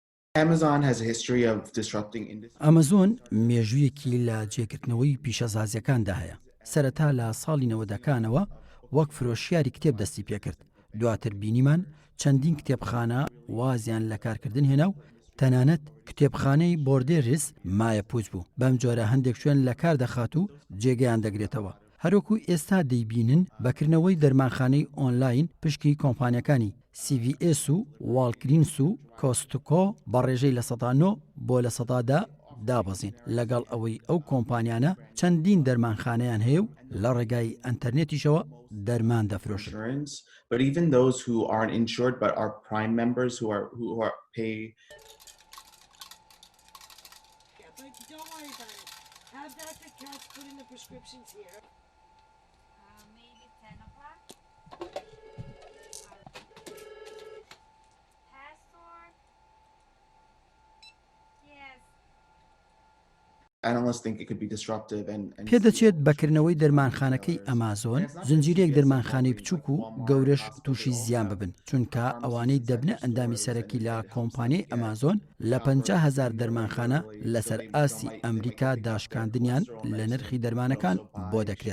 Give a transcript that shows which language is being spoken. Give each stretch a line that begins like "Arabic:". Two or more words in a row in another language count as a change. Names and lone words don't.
English: Amazon has a history of disrupting industry.
Central Kurdish: ئەمەزۆن مێژوویەکی لە جێگرتنەوەی پیشەسازیەکاندا هەیە. سەرەتا لە ساڵی 90ەکانەوە وەک فرۆشیاری کتێب دەستی پێکرد. دواتر بینیمان چەندین کتێبخانە وازیان لە کارکردن هێنا و تەنانەت کتێبخانەی بۆردێریس مایە پوچ بوو. بەم جۆرە هەندێک شوێن لە کار دەخات و جێگەیان دەگرێتەوە. هەروەکو ئێستا دەیبینن بەکردنەوەی دەرمانخانەی ئۆنلاین پشکی کۆمپانیەکانی CVS و والگرینس و کۆستکۆ بە ڕێژەی لە ١٠٩ بۆ لە ١٠٠ دابەزین لەگەڵ ئەوەی ئەو کۆمپانیانە چەندین دەرمانخانەیان هەیە و لە ڕێگای ئەنتەرنێتیشەوە دەرمان دەفرۆشن.
English: But even those who aren't insured but are Prime members who are pay. Don't worry about it. Have Dr. Katz put in the prescriptions here. Maybe 10 o'clock? Password? Yes. Analysts think it could be disruptive and
Central Kurdish: پێدەچێت بەکردنەوەی دەرمانخانەکەی ئەمازۆن زنجیرەیەک دەرمانخانەی بچووک و گەورەش تووشی زیان ببن، چونکە ئەوانەی دەبنە ئەندامی سەرەکی لە کۆمپانیای ئەمازۆن لە 50,000 دەرمانخانە لەسەر ئاسی ئەمریکا داشکاندنیان لە نرخی دەرمانەکان بۆ دەکرێت.